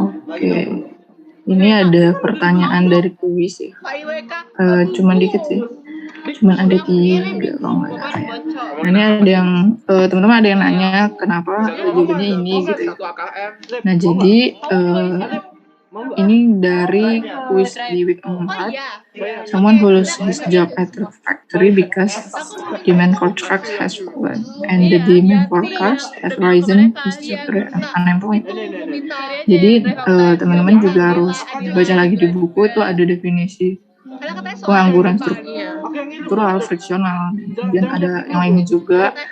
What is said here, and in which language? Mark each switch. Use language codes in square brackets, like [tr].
[id] Oke. Ini ada pertanyaan dari kuis ya. Cuman dikit sih. Cuman ada 3 kalau nggak salah ya. Nah, ini ada yang teman-teman ada yang nanya kenapa jawabannya ini gitu ya. Nah jadi ini dari kuis di week 4. [en] Someone who lost his job at the factory because demand for trucks has fallen and the demand for cars has risen is unemployed. [id] Jadi teman-teman juga harus baca lagi di buku, itu ada definisi pengangguran struktural, friksional, kemudian ada yang lainnya juga.